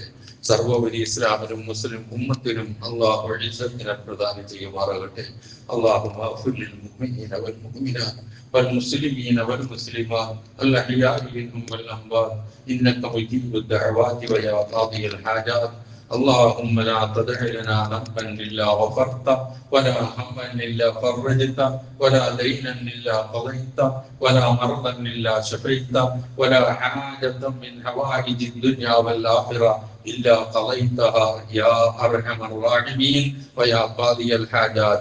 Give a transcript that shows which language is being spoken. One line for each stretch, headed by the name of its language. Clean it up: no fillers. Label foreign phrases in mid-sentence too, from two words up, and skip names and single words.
Malayalam: സർവോപരി ഇസ്ലാമിനും മുസ്ലിം ഉമ്മത്തിനും അള്ളാഹു ഇസ്സത്തിനെ പ്രദാനം ചെയ്യുമാറാകട്ടെ.
Arabic: اللهم اغفر للمؤمنين والمؤمنات والمسلمين والمسلمات الأحياء منهم والأموات إنك مجيب الدعوات ويا قاضي الحاجات. اللهم لا تدع لنا ذنبا الا غفرته ولا هما الا فرجته ولا دينا الا قضيته ولا مرضا الا شفيته ولا حاجة من حوائج الدنيا والاخره الا قضيتها يا ارحم الراحمين ويا قاضي الحاجات.